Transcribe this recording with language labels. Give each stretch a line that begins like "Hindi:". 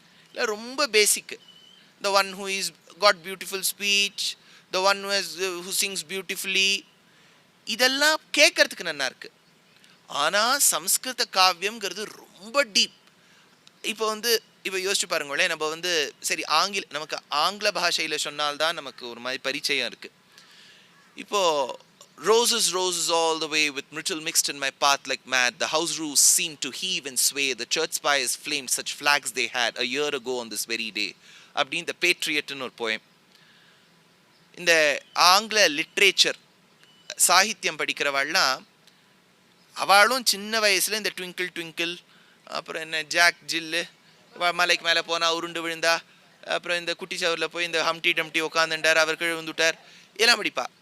Tamil: இல்லை ரொம்ப பேசிக்கு,
English: the one who is got beautiful speech, the one who sings beautifully,
Tamil: இதெல்லாம் கேட்கறதுக்கு நல்லா இருக்கு. ஆனால் சம்ஸ்கிருத காவியம்ங்கிறது ரொம்ப டீப். இப்போ யோசிச்சு பாருங்களேன், நம்ம வந்து சரி நமக்கு ஆங்கில பாஷையில் சொன்னால்தான் நமக்கு ஒரு மாதிரி பரிச்சயம் இருக்குது. இப்போது
English: roses all the way with myrtle mixed in my path like mad, the house roofs seemed to heave and sway, the church spires flamed, such flags they had a year ago on this very day.
Tamil: அப்படி இந்த பேட்ரியட்னு ஒரு poem. இந்த ஆங்கில literature சாகித்யம் படிக்கிறவாள்லாம் அவளும் சின்ன வயசுல இந்த twinkle twinkle, அப்புறம் என்ன ஜாக் ஜில்லு, மலைக்கு மேலே போனால் உருண்டு விழுந்தா, அப்புறம் இந்த குட்டி சவரில் போய் இந்த ஹம்டி டம்டி உட்காந்துட்டார், அவர் கீழே விழுந்துட்டார், இதெல்லாம் படிப்பா.